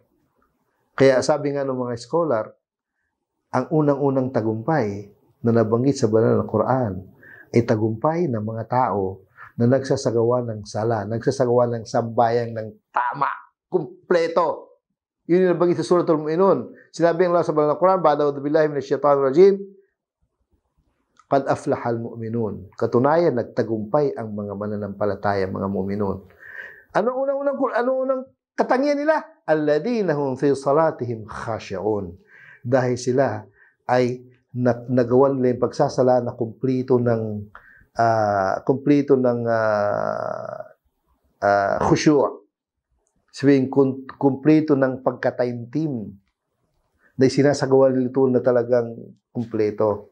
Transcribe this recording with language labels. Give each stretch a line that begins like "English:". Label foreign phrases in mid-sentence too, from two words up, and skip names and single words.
Filipino: Kaya sabi nga ng mga scholar, ang unang-unang tagumpay na nabanggit sa banal na Quran ay tagumpay ng mga tao na nagsasagawa ng sala, nagsasagawa ng sambayang ng tama, kumpleto. Yun yung nabanggit sa Suratul Mu'minun. Sinabi ng Allah sa banal na Quran,
Arabic: أعوذ بالله من الشيطان الرجيم قد أفلح المؤمنون.
Filipino: Katunayan, nagtagumpay ang mga mananampalataya, mga mu'minun. Ano unang katangian nila?
Arabic: الذين هم في صلاتهم خاشعون.
Filipino: Dahil sila ay nagawan nila yung pagsasala na kumplito ng khusyu'. Sabihin, kumplito ng pagkataimtim na sinasagawa nito na talagang kumpleto.